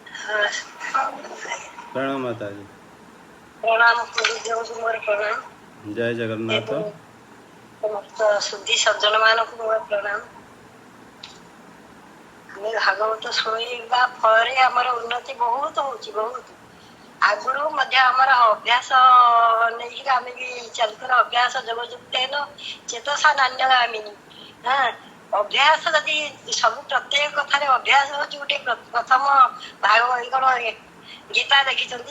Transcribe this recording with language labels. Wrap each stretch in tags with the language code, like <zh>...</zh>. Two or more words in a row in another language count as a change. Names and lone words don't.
<or>ପ୍ରଣାମ ମାତା ଜୀ। ପ୍ରଣାମ ଗୁରୁଦେବ ମୋର ପ୍ରଣାମ। ଜୟ ଜଗନ୍ନାଥ। ସମସ୍ତ ଶୁଦ୍ଧି ସଜ୍ଜନ ମାନକ ମୋର ପ୍ରଣାମ। ଆମେ ଭାଗବତ ଶୁଣିବା ଫଳରେ ଆମର ଉନ୍ନତି ବହୁତ ହଉଛି, ବହୁତ ଆଗରୁ ମଧ୍ୟ ଆମର ଅଭ୍ୟାସ ନେଇକି ଆମେ ବି ଚାଲିଥିବା</or> <sa>ଅଭ୍ୟାସ ଯୋଗଯୁକ୍ତେନ ଚେତସା ନାନ୍ୟଗାମିନୀ।</sa> <or>ଅଭ୍ୟାସ ଯଦି ସବୁ ପ୍ରତ୍ୟେକ କଥାରେ ଅଭ୍ୟାସ ହଉଛି ଗୋଟେ ପ୍ରଥମ କଣ ଗୀତା ଦେଖିଛନ୍ତି।</or>